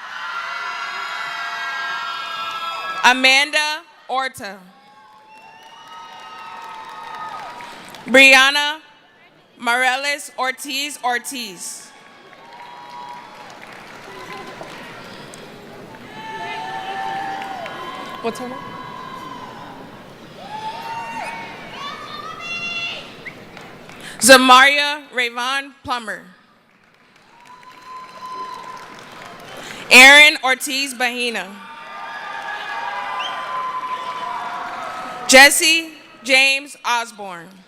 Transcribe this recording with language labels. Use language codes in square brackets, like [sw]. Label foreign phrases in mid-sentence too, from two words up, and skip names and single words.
[en] Amanda Orta. Brianna Morales Ortiz Ortiz. What's her name? Zamaria Rayvon Plummer. Aaron Ortiz Bahina. Jesse James Osborne.